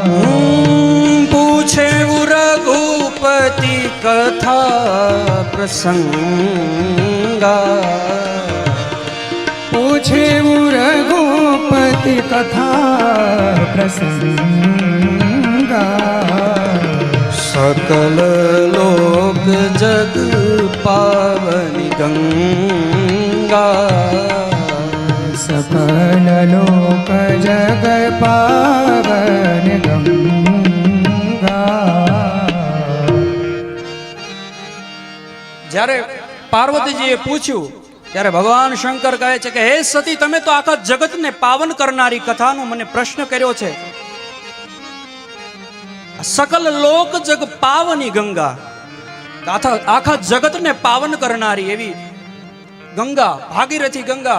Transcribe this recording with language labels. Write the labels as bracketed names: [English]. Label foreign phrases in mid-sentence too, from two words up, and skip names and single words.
[Awadhi] पूछे रघुपति कथा प्रसंगा, पूछे रघुपति कथा प्रसंगा, सकल लोक जग पावनी गंगा, सकल लोक जग पावन गंगा. [Gujarati] જ્યારે પાર્વતીજીએ પૂછ્યું ત્યારે ભગવાન શંકર કહે છે કે હે સતી તમે તો આખા જગતને પાવન કરનારી કથાનો મને પ્રશ્ન કર્યો છે. [Awadhi] सकल लोक जग पावनी गंगा, [Gujarati] આખા જગતને પાવન કરનારી એવી ગંગા, ભાગીરથી ગંગા.